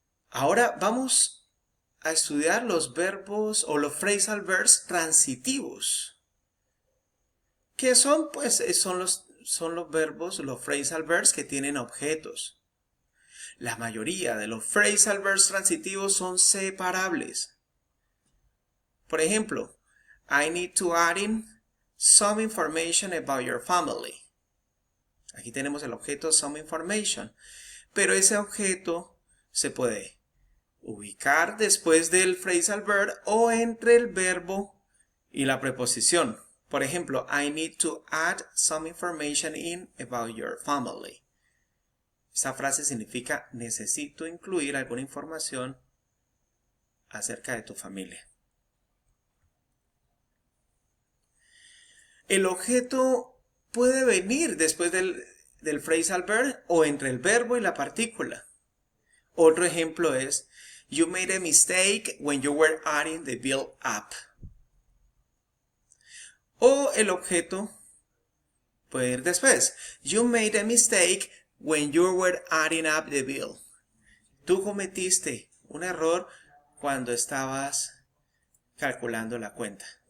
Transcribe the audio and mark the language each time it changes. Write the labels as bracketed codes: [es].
[es] Ahora vamos a estudiar los verbos o los phrasal verbs transitivos. ¿Qué son? Pues son los verbos, los phrasal verbs que tienen objetos. La mayoría de los phrasal verbs transitivos son separables. Por ejemplo, [en] I need to add in some information about your family. [es] Aquí tenemos el objeto [en] some information, [es] pero ese objeto se puede ubicar después del phrasal verb o entre el verbo y la preposición. Por ejemplo, [en] I need to add some information in about your family. [es] Esta frase significa necesito incluir alguna información acerca de tu familia. El objeto puede venir después del phrasal verb o entre el verbo y la partícula. Otro ejemplo es, [en] you made a mistake when you were adding the bill up. [es] O el objeto puede ir después. [en] You made a mistake when you were adding up the bill. [es] Tú cometiste un error cuando estabas calculando la cuenta.